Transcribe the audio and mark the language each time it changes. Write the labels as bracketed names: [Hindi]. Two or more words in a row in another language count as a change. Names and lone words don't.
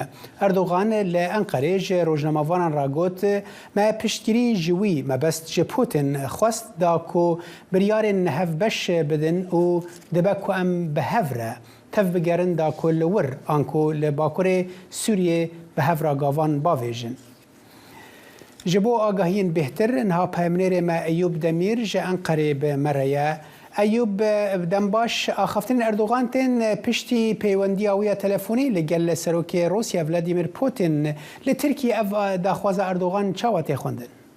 [Kurdish] ئەردۆغان لە ئەنقەرێ ژە ڕۆژنامەوانان ڕاگوت مە پشتگیری ژووی مەبەست ژە پوتین خواست داکۆ بریارên هەفبەش بدن و دەبە کو ئەم بە هەڤرە تەف بگەرن دا کۆلەور ئانکۆ لە باکوورێ سووریێ بە هەڤرا گاڤان باڤێژن. ji bo agahiyên bêhtir niha peyamnêrê me Eyûb Demîr ji Enqerê bi me re ye. Eyûb dembaş axaftinên Erdogan tên piştî peywendiya wî ya telefonî li gel serokê Rûsya Vladimir Putin li Tirkiye ev daxwaza Erdogan çawa tê xwendin?